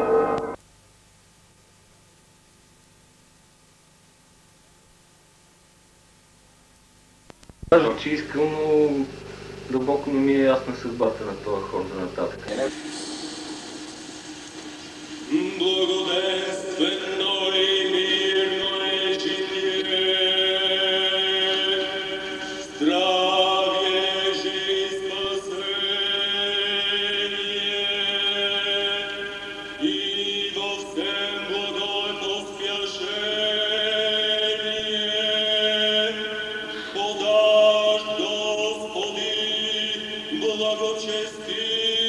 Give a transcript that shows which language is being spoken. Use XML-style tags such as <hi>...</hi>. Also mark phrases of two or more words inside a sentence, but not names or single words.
<bg>Кажа, че искам, но дълбоко не ми е ясна съдбата на този хор за нататък.</bg> <cu>Благоденствено и мирно е житие, здравие и спасение, и во всем благое поспяшение, подашь, Господи, благочестие.</cu>